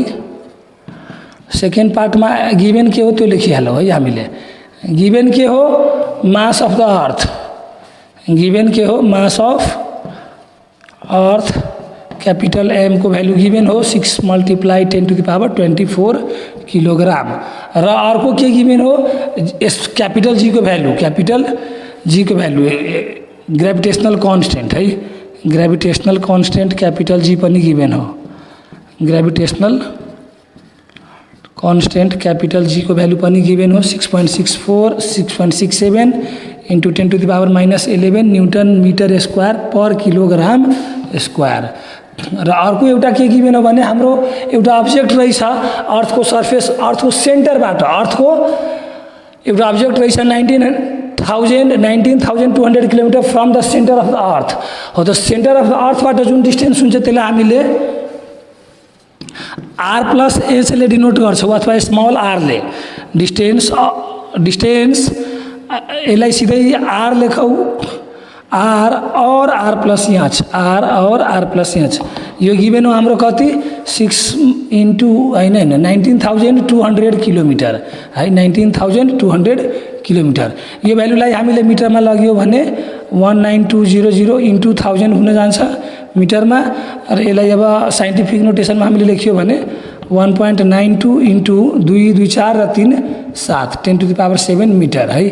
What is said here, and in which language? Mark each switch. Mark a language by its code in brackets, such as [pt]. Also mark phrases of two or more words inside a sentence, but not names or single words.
[ne] सेकेन्ड पार्टमा गिभेन के हो त्यो लेखिहालौँ है हामीले। गिभेन के हो, [en] mass of the earth, capital M [ne] को भ्यालु गिभेन हो 6 × 10⁻24 किलोग्राम। र अर्को के गिभेन हो, [en] capital G [ne] को भ्यालु, [en] gravitational constant [ne] है, [en] gravitational constant capital G [ne] पनि गिभेन हो। [en] gravitational constant capital G [ne] को भ्यालु पनि गिभेन हो 6.67 × 10⁻11 [en] newton meter square per kilogram square. [ne] र अर्को एउटा के गिभेन हो भने हाम्रो एउटा अब्जेक्ट रहेछ अर्थको सर्फेस, अर्थको सेन्टरबाट अर्थको एउटा अब्जेक्ट रहेछ 19,200 किलोमिटर [en] from the center of the earth [ne] हो। [en] the center of the [ne] अर्थबाट जुन डिस्टेन्स हुन्छ त्यसलाई हामीले r+h ले डिनोट गर्छौँ अथवा स्मल r ले। डिस्टेन्स यसलाई सिधै r लेखौँ, [en] r और r plus h, r और r plus h [ne] यो गिभेन हो हाम्रो कति 6 इन्टु होइन 19,200 किलोमिटर है, 19,200 किलोमिटर। यो भ्यालुलाई हामीले मिटरमा लग्यो भने 19200 इन्टु 1000 हुन जान्छ मिटरमा। र यसलाई अब साइन्टिफिक नोटेसनमा हामीले लेख्यो भने 1.92 इन्टु 2 2 4 र 3 7 10⁻7 मिटर है।